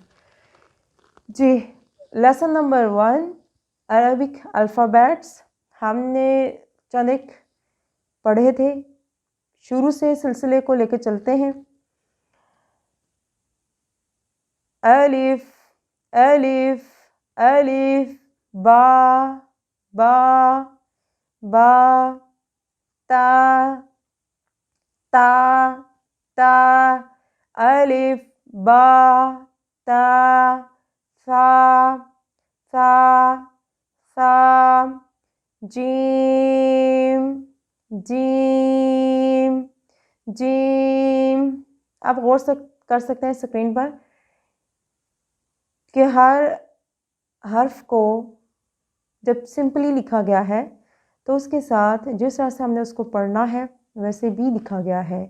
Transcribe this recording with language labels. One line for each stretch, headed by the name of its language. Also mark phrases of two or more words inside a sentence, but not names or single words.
Urdu: جی،
English: Lesson number 1 Arabic alphabets
Urdu: ہم نے چند ایک پڑھے تھے، شروع سے سلسلے کو لے کے چلتے ہیں۔
Arabic: الف الف الف، با با با، تا تا تا، الف با تا، ثا ثا ثا، جیم جیم جیم۔
Urdu: آپ غور کر سکتے ہیں اسکرین پر کہ ہر حرف کو جب سمپلی لکھا گیا ہے تو اس کے ساتھ جس طرح سے ہم نے اس کو پڑھنا ہے ویسے بھی لکھا گیا ہے۔